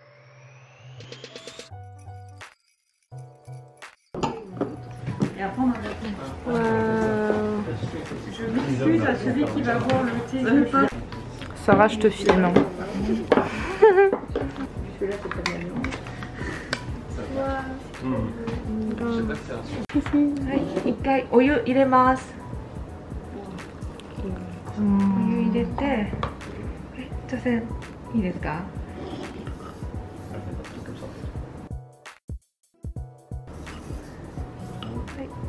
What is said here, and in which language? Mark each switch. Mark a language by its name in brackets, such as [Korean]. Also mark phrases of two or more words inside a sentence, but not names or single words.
[French] Et après, on en répond. Je m'excuse à celui qui va voir le thé. Sarah, je te filme. Hein. Celui-là, c'est pas bien. [Japanese] はい、一回お湯入れます。お湯入れて、女性いいですか？はい。